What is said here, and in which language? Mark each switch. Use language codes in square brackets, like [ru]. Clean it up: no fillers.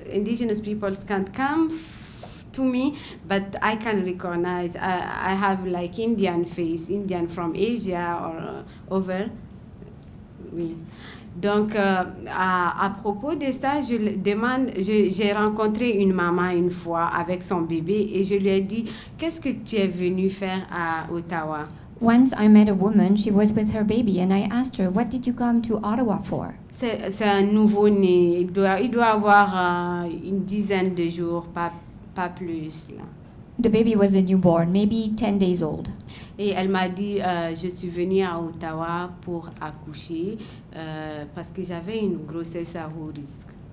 [en] Indigenous peoples can't come to me, but I can recognize. I have like Indian face, Indian from Asia or over. [fr] Oui. Donc, à propos de ça, j'ai rencontré une maman une fois avec son bébé et je lui ai dit, qu'est-ce que tu es venue faire à Ottawa? [en] Once I met a woman, she was with her baby, and I asked her, what did you come to Ottawa for? [fr] C'est un nouveau-né, il doit avoir une dizaine de jours, pas plus là. [en] The baby was a newborn, maybe 10 days old. [fr] Et elle m'a dit, je suis venue à Ottawa pour accoucher parce que j'avais une grossesse à haut risque.